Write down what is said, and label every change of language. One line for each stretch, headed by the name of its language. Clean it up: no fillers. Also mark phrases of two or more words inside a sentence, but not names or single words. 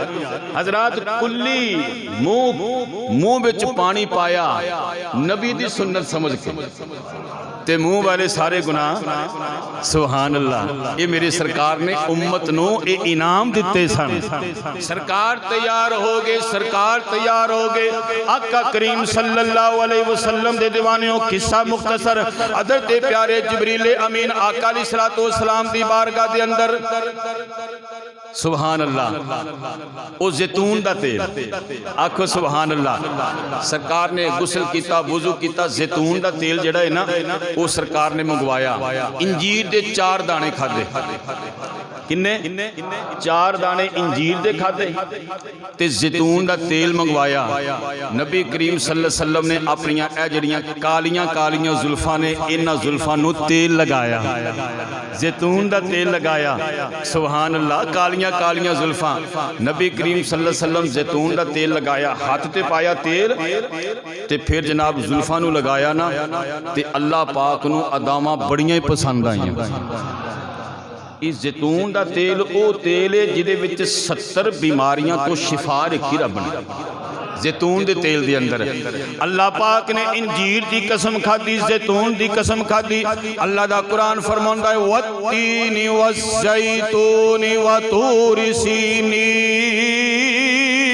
Punjabi: ਹਜ਼ਰਾਤ ਕੁੱਲੀ ਮੂੰਹ ਵਿਚ ਪਾਣੀ ਪਾਇਆ ਨਬੀ ਦੀ ਸੁੰਨਤ ਸਮਝ ਕੇ, ਤੇ ਮੂੰਹ ਵਾਲੇ ਸਾਰੇ ਗੁਨਾਹ।
Arabic: سبحان الله.
Punjabi: ਯੇ ਮੇਰੀ ਸਰਕਾਰ ਨੇ ਉੰਮਤ ਨੂੰ ਯੇ ਇਨਾਮ ਦਿੱਤੇ ਸਨ। ਸਰਕਾਰ ਤਿਆਰ ਹੋ ਗਏ, ਸਰਕਾਰ ਤਿਆਰ ਹੋ ਗਏ। ਆਕਾ ਕਰੀਮ
Arabic: صلى الله عليه وسلم
Punjabi: ਦੇ ਦੀਵਾਨਿਓ ਕਿੱਸਾ ਮੁਖ਼ਤਸਰ ਹਜ਼ਰਤ ਪਿਆਰੇ ਜਿਬਰੀਲ ਅਮੀਨ ਆਕਾ
Arabic: عليه الصلاة والسلام
Punjabi: ਦੀ ਬਾਰਗਾਹ ਦੇ ਅੰਦਰ
Arabic: سبحان الله
Punjabi: ਵੋ ਜ਼ੈਤੂਨ ਦਾ ਤੇਲ, ਆਖੋ
Arabic: سبحان الله.
Punjabi: ਸਰਕਾਰ ਨੇ ਗ਼ੁਸਲ ਕੀਆ, ਵੁਜ਼ੂ ਕੀਆ, ਜ਼ੈਤੂਨ ਦਾ ਤੇਲ ਜਿਹੜਾ ਹੈ ਨਾ ਵੋ ਸਰਕਾਰ ਨੇ ਮੰਗਵਾਇਆ। ਅੰਜੀਰ ਦੇ 4 ਦਾਣੇ ਖਾਧੇ। ਕਿੰਨੇ? 4 ਦਾਣੇ ਅੰਜੀਰ ਦੇ ਖਾਧੇ ਤੇ ਜ਼ੈਤੂਨ ਦਾ ਤੇਲ ਮੰਗਵਾਇਆ। ਨਬੀ ਕਰੀਮ
Arabic: صلى الله عليه وسلم
Punjabi: ਨੇ ਅਪਣੀਆਂ ਏ ਜਿਹੜੀਆਂ ਕਾਲੀਆਂ ਕਾਲੀਆਂ ਜ਼ੁਲਫ਼ਾਂ ਨੇ ਇਨ੍ਹਾਂ ਜ਼ੁਲਫ਼ਾਂ ਨੂੰ ਤੇਲ ਲਗਾਇਆ, ਜ਼ੈਤੂਨ ਦਾ ਤੇਲ ਲਗਾਇਆ।
Arabic: سبحان الله.
Punjabi: ਕਾਲੀਆਂ ਕਾਲੀਆਂ ਜ਼ੁਲਫ਼ਾਂ, ਨਬੀ ਕਰੀਮ
Arabic: صلى الله عليه وسلم
Punjabi: ਜ਼ੈਤੂਨ ਦਾ ਤੇਲ ਲਗਾਇਆ, ਹੱਥ ਤੇ ਪਾਇਆ ਤੇਲ ਤੇ ਫਿਰ ਜਨਾਬ ਜ਼ੁਲਫ਼ਾਂ ਨੂੰ ਲਗਾਇਆ ਨਾ ਤੇ ਅੱਲਾਹ ਪਾਕ ਨੂੰ ਅਦਾਵਾਂ ਬੜੀਆਂ ਹੀ ਪਸੰਦ ਆਈਆਂ। ਇਸ ਜ਼ੈਤੂਨ ਕਾ ਤੇਲ ਵੋ ਤੇਲ ਹੈ ਜਿਹਦੇ ਵਿਚ 70 ਬੀਮਾਰੀਆਂ ਤੋਂ ਸ਼ਿਫ਼ਾ ਰੱਖੀ ਰੱਬ ਨੇ। ਜ਼ੈਤੂਨ ਕੇ ਤੇਲ ਕੇ ਅੰਦਰ ਅੱਲਾਹ ਪਾਕ ਨੇ ਅੰਜੀਰ ਕੀ ਕਸਮ ਖਾਧੀ, ਜ਼ੈਤੂਨ ਕੀ ਕਸਮ ਖਾਧੀ। ਅੱਲਾਹ ਦਾ ਕੁਰਾਨ ਫ਼ਰਮਾਂਦਾ ਹੈ
Arabic: والتين والزيتون وطور سينين.